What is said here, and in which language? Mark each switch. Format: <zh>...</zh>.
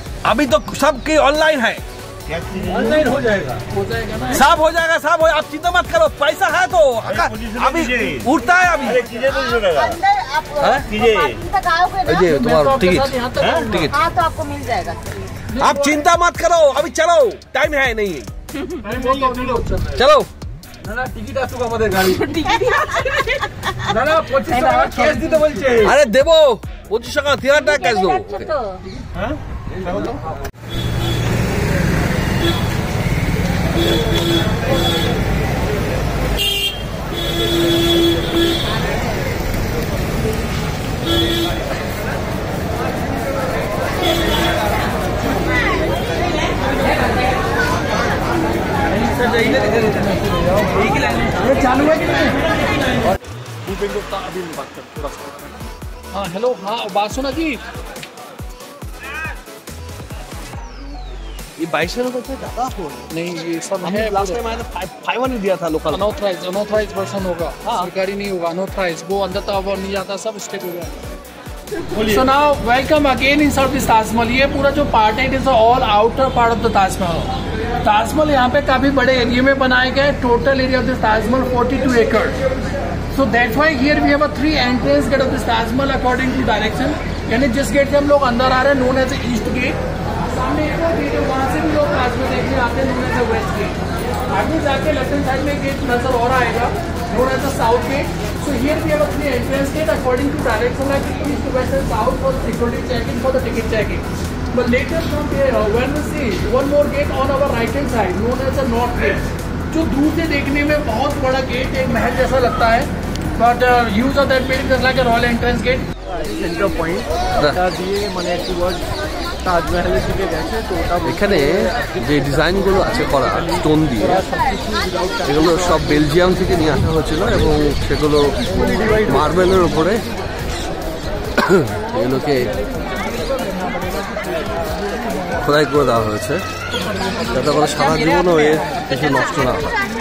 <hi>अभी तो सबकी ऑनलाइन है, ऑनलाइन हो जाएगा ना, सब हो जाएगा, सब हो। आप चिंता मत करो, पैसा है तो अभी उठता है अभी। तुम्हारा टिकट तो आपको मिल जाएगा। आप चिंता मत करो, अभी चलो, टाइम है नहीं, चलो।</hi> <bn>টিকিট আসুক আমাদের গাড়ি, না 25 টাকা ক্যাশ দিতে বলছে। আরে দেবো 25 টাকা, 3000 টাকা ক্যাশ দেবো। হ্যাঁ দেখো তো,</bn> <hi>चालू है कि नहीं? हाँ हेलो, हाँ बात सुना जी, ये 22 रुपए ज्यादा नहीं, ये सब है। लास्ट टाइम आया था 500 दिया था लोकल। अनऑथराइज वर्जन होगा, सरकारी नहीं होगा, अनऑथराइज। वो अंदर तक नहीं जाता, सब स्टेट हो गया।</hi> <en>So now welcome again inside this Taj Mahal.</en> <hi>ये पूरा जो पार्ट है,</hi> <en>It is all outer part of the Taj Mahal.</en> <hi>Taj Mahal यहाँ पे काफी बड़े एरिया में बनाए गए,</hi> <en>Total area of this Taj Mahal 42 एकड़। So that's why here we have a 3 entrance gate of this Taj Mahal according to direction.</en> <hi>यानी जिस गेट से हम लोग अंदर आ रहे हैं,</hi> <en>Known as east gate.</en> <hi>सामने एक और गेट है, वहाँ से भी लोग ताजमहल देखने आते हैं,</hi> <en>Known as west gate.</en> <hi>आगे जाके लेफ्ट हैंड साइड में गेट नजर और आएगा,</hi> <en>Known as south gate. So here we have a 3 entrance gate according to direction, like east, west and south for the security checking, for the ticket checking. But later from here, when we see one more gate on our right hand side, known as the north gate,</en> <hi>जो दूर से देखने में बहुत बड़ा gate, एक महल जैसा लगता है,</hi> <en>but use of that building is like a royal entrance gate.</en> <bn>Centre point এটা দিয়ে মানে টুয়ার্ড তাজমহলের দিকে গেছে। তো ওটা এখানে যে ডিজাইনগুলো আছে করা স্টোন দিয়ে, এগুলো সব বেলজিয়াম থেকে নিয়ে আসা হয়েছিল এবং সেগুলো মার্বেলের উপরে এগুলোকে খোদাই করে দেওয়া হয়েছে, যাতে করে সারা জীবনও এর কিছু নষ্ট না হয়।</bn>